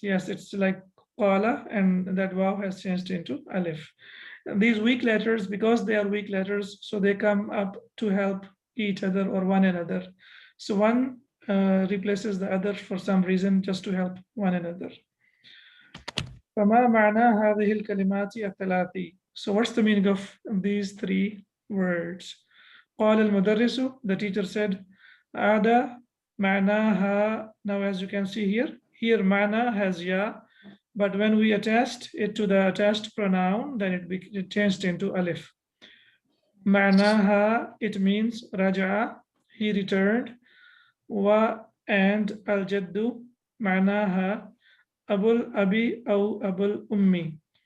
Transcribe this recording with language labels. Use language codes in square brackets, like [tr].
[en] Yes, it's like qala, and that waw has changed into alif. And these weak letters, because they are weak letters, so they come up to help each other or one another. So one replaces the other for some reason, just to help one another. [ar] فما معنى هذه الكلمات الثلاث? [en] So what's the meaning of these three words? [ar] قال المدرس, [en] the teacher said, [ar] عاد معناها. [en] Now as you can see here معنى has ya, but when we attached it to the attached pronoun, then it changed into alif. معناها, it means raja'a, he returned. [ar] Wa and al-jaddu معناها abul abi aw abul ummi.